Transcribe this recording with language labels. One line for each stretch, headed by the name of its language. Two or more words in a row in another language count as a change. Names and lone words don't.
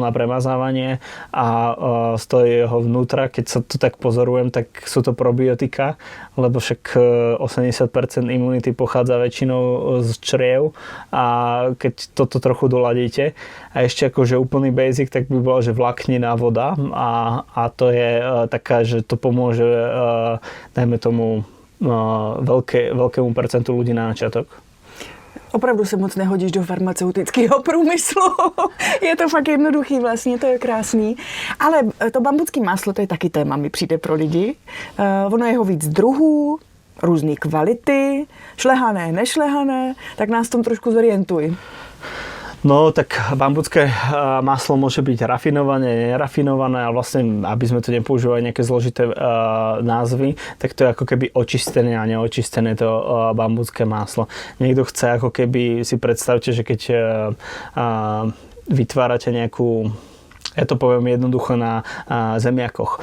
Slovak: na premazávanie a stojí jeho vnútra, keď sa to tak pozorujem, tak sú to probiotika, lebo však 80% imunity pochádza väčšinou z čriev a keď toto trochu doladíte a ešte akože úplný basic, tak by bolo, že vláknina voda a to je taká, že to pomôže dajme tomu veľkému percentu ľudí na začiatok.
Czech: Opravdu se moc nehodíš do farmaceutického průmyslu. Je to fakt jednoduchý vlastně, to je krásný. Ale to bambucké máslo, to je taky téma, mi přijde pro lidi. Ono je ho víc druhů, různé kvality, šlehané, nešlehané, tak nás tom trošku zorientuj.
Slovak: No, tak bambucké maslo môže byť rafinované, nerafinované a vlastne, aby sme tu nepoužívali nejaké zložité názvy, tak to je ako keby očistené a neočistené to bambucké maslo. Niekto chce ako keby, si predstavte, že keď vytvárate nejakú, ja to poviem jednoducho na zemiakoch.